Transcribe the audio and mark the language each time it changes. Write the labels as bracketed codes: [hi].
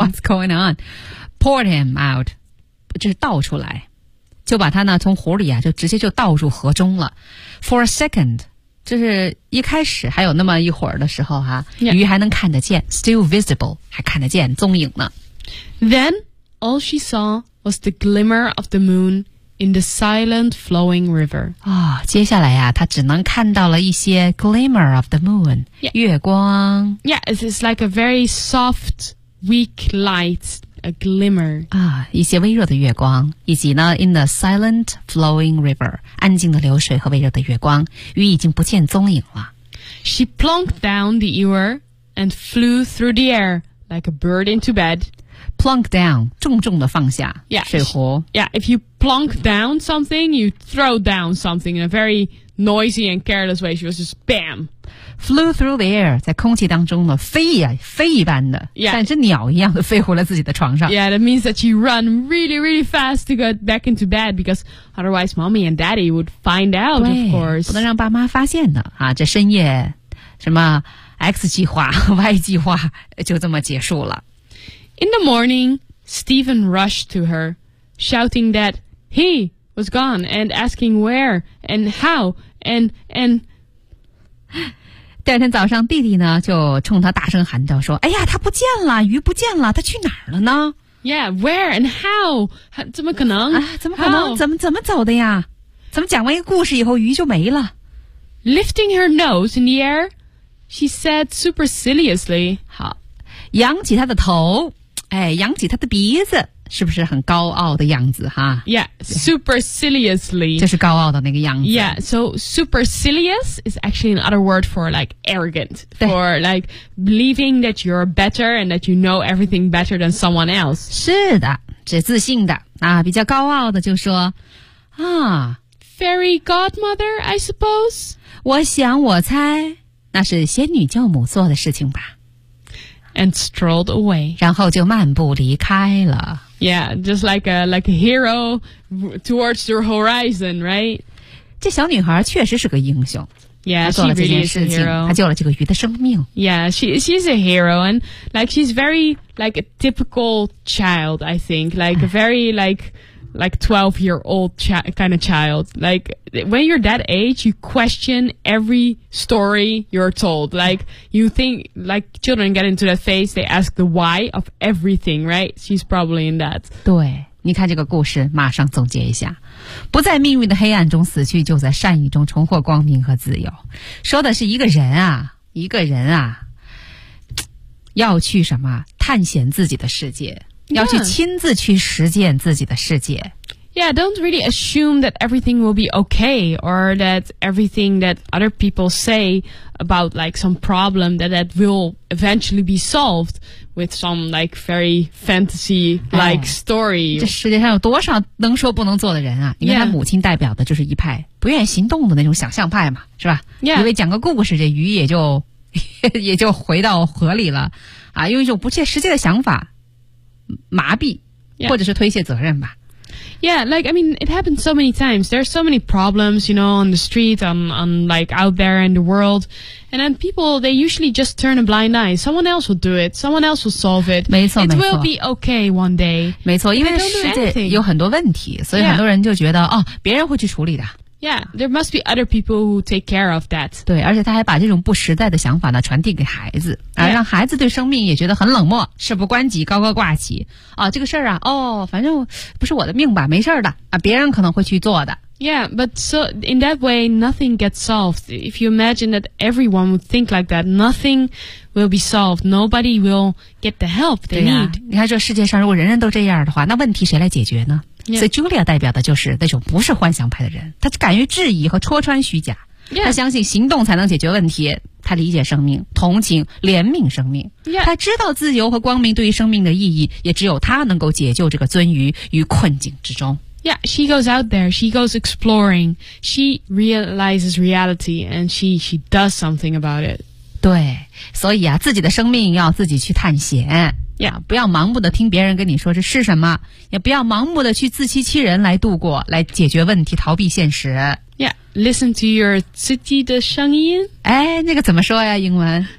[en] What's going on? Poured him out. [zh] 这是倒出来。就把他呢从湖里啊就直接就倒入河中了。 [en] For a second. [zh] 就是一开始还有那么一会儿的时候啊、 yeah. 鱼还能看得见。 [en] Still visible. [zh] 还看得见踪影呢。 [en] Then, all she saw was the glimmer of the moon. In the silent flowing river. [zh] 啊、哦，接下来呀、啊，他只能看到了一些 [en] glimmer of the moon,、 yeah. [zh] 月光。 [en] Yeah, it's like a very soft, weak light, a glimmer. [zh] 啊，一些微弱的月光，以及呢 ， [en] in the silent flowing river, [zh] 安静的流水和微弱的月光，鱼已经不见踪影了。 [en] She plunked down the ewer and flew through the air like a bird into bed. Plunk down, [zh] 重重的放下 yeah, 水壶 [en] Yeah, if you plunk down something, you throw down something in a very noisy and careless way. She was just bam. Flew through the air, [zh] 在空气当中呢飞呀、啊、飞一般的、 yeah. 像只鸟一样的飞回了自己的床上 [en] Yeah, that means that she ran really, really fast to get back into bed because otherwise mommy and daddy would find out, of course. [zh] 不能让爸妈发现的啊，这深夜什么 X 计划 Y 计划就这么结束了。 [en] In the morning, Stephen rushed to her, shouting that he was gone and asking where and how and. [zh] 第二天早上，弟弟呢就冲他大声喊叫说：“哎呀，他不见了，鱼不见了，他去哪儿了呢 [en] ？”Yeah, where and how? [zh] 怎么可能？啊、怎么可能？怎么走的呀？怎么讲完一个故事以后，鱼就没了 [en] ？Lifting her nose in the air, she said superciliously, [zh] 好。扬起他的头，哎，扬起他的鼻子，是不是很高傲的样子哈 [en] ？Yeah, superciliously， [zh] 就是高傲的那个样子。 [en] Yeah, so supercilious is actually another word for like arrogant, for like believing that you're better and that you know everything better than someone else. [zh] 是的，是自信的啊，比较高傲的就说啊 [en] ，Fairy godmother, I suppose. [zh] 我想，我猜那是仙女教母做的事情吧。 [en] And strolled away. [zh] 然后就漫步离开了。 [en] Yeah, just like a hero towards the horizon, right? [zh] 这小女孩确实是个英雄。 [en] Yeah, she really is a hero. [zh] 她救了这个鱼的生命。 [en] Yeah, she's a hero. And like, she's very like a typical child, I think. Like a very like 12-year-old kind of child. Like, when you're that age, you question every story you're told. Like, you think, like, children get into that phase, they ask the why of everything, right? She's probably in that. [zh] 对，你看这个故事，马上总结一下。不在命运的黑暗中死去，就在善意中重获光明和自由。说的是一个人啊，一个人啊，要去什么？探险自己的世界。要去亲自去实践自己的世界。 Yeah. [en] Yeah, don't really assume that everything will be okay or that everything that other people say about like some problem that will eventually be solved with some like very fantasy-like story. [zh] 这世界上有多少能说不能做的人啊？因为他母亲代表的就是一派不愿意行动的那种想象派嘛，是吧？ Yeah. 因为讲个故事，这鱼也就回到河里了啊，用一种不切实际的想法麻痹、 yeah. 或者是推卸责任吧。 [en] Yeah, like, I mean, it happens so many times. There are so many problems, you know, on the street, on like, out there in the world. And then people, they usually just turn a blind eye. Someone else will do it. Someone else will solve it. [zh] 没错，没错。 [en] It will be okay one day. [zh] 没错，因为世界有很多问题，所以很多人就觉得、yeah. 哦，别人会去处理的。 [en] Yeah, there must be other people who take care of that. [zh] 对，而且他还把这种不实在的想法呢传递给孩子，啊， yeah. 让孩子对生命也觉得很冷漠，事不关己高高挂起啊，这个事儿啊，哦，反正不是我的命吧，没事儿的啊，别人可能会去做的。 [en] Yeah, but so in that way, nothing gets solved. If you imagine that everyone would think like that, nothing will be solved. Nobody will get the help they need. [zh] 对啊，你看这世界上如果人人都这样的话，那问题谁来解决呢？ Yeah. 所以 Julia 代表的就是那种不是幻想派的人，他敢于质疑和戳穿虚假、 yeah. 他相信行动才能解决问题，他理解生命，同情怜悯生命、 yeah. 他知道自由和光明对于生命的意义，也只有他能够解救这个鳟鱼于困境之中。 [en] Yeah, she goes out there, she goes exploring, she realizes reality and she does something about it. [zh] 对，所以啊，自己的生命要自己去探险。 Yeah. 不要盲目的听别人跟你说这是什么，也不要盲目的去自欺欺人来度过，来解决问题，逃避现实。 [en] Yeah, listen to your [zh] 自己的声音。哎，那个怎么说呀？英文